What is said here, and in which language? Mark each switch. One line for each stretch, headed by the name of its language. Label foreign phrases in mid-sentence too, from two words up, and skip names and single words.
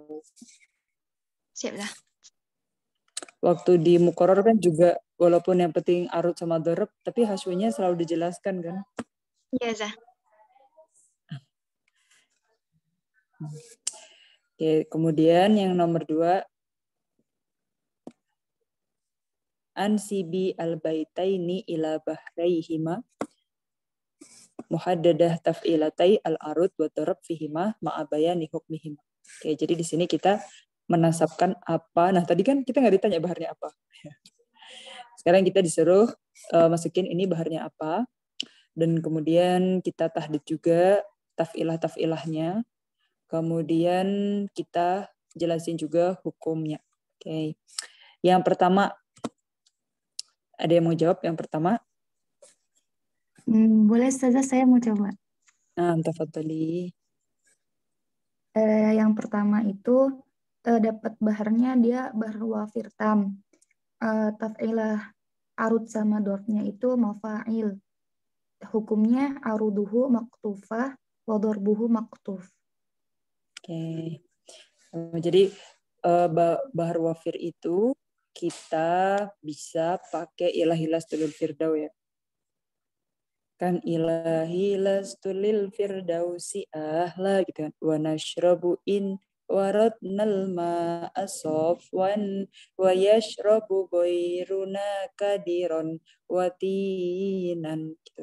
Indonesian: Siap dah. Waktu di mukoror kan juga walaupun yang penting arut sama dorob, tapi hashwunya selalu dijelaskan kan. Iya, Zah. Oke, kemudian yang nomor 2,
Arabic: انسب البيتين إلى بحريهما محددا تفعيلتي العروض و الضرب فيهما مع بيان حكمهما.
Indonesian: Oke, jadi di sini kita menasabkan apa. Nah, tadi kan kita nggak ditanya baharnya apa. Sekarang kita disuruh masukin ini baharnya apa. Dan kemudian kita tahdid juga taf'ilah-taf'ilahnya. Kemudian kita jelasin juga hukumnya. Oke. Yang pertama, ada yang mau jawab yang pertama? Boleh saja saya mau coba. Nah, tafadhali. Yang pertama itu dapat baharnya dia bahar wafir tam. Taf'ilah arud sama dorfnya itu mafa'il.
Arabic: Hukumnya عروضه مقطوفة و ضربه مقطوف.
Indonesian: Oke. Jadi bahar wafir itu kita bisa pakai
Arabic: إلهي لست للفردو
Indonesian: ya. Kan
Arabic: إلهي لست للفردوس أهلا
Indonesian: gitu kan.
Arabic: و نشرب إن وردنا الماء صفوا و يشرب غيرنا كدرا و طينا gitu.